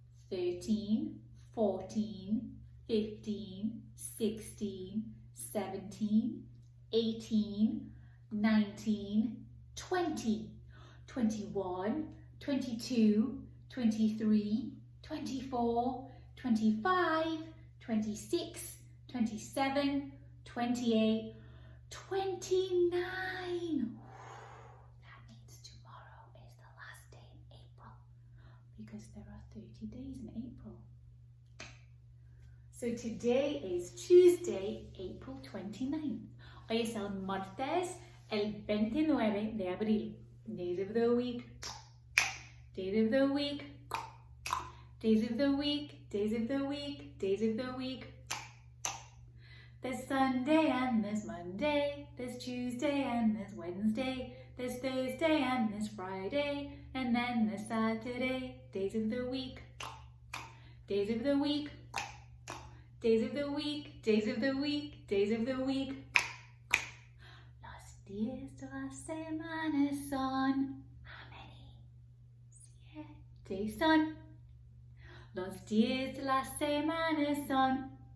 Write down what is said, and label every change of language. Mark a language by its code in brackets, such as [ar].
[en] 13, 14, 15, 16, 17, 18, 19, 20, 21, 22, 23, 24, 25, 26, 27, 28, 29. That means tomorrow is the last day in April because there are 30 days in April. So today is Tuesday, April 29th. [es] Hoy es el martes, el 29 de abril. [en] Days of the week, days of the week, days of the week, days of the week, days of the week. There's Sunday and there's Monday, there's Tuesday and there's Wednesday, there's Thursday and there's Friday, and then there's Saturday. Days of the week, days of the week, days of the week, days of the week, days of the week. [es] Los días de la semana son, [en] how many? [es] 7 son. Los días de la semana son